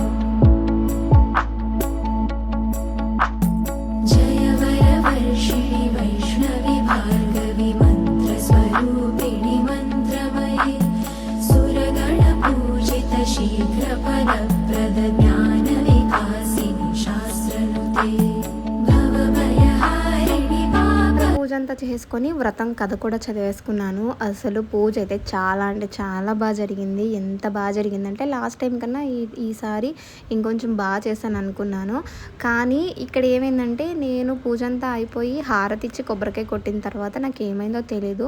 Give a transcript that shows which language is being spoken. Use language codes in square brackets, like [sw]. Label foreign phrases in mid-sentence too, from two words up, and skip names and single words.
[sa] वर्षिणि वैष्णवि भार्गवि मन्त्रस्वरूपिणि मन्त्रमये सुरगणपूजित शीघ्रफलप्रद ज्ञानविकासिनि शास्त्रनुते भवभयहारिणि [te] పూజ అంతా చేసుకొని వ్రతం కథ కూడా చదివేసుకున్నాను. అసలు పూజ అయితే చాలా అంటే చాలా బాగా జరిగింది. ఎంత బాగా జరిగిందంటే లాస్ట్ టైం కన్నా ఈసారి ఇంకొంచెం బాగా చేశాను అనుకున్నాను. కానీ ఇక్కడ ఏమైందంటే నేను పూజ అంతా అయిపోయి హారతి ఇచ్చి కొబ్బరికాయ కొట్టిన తర్వాత నాకు ఏమైందో తెలీదు.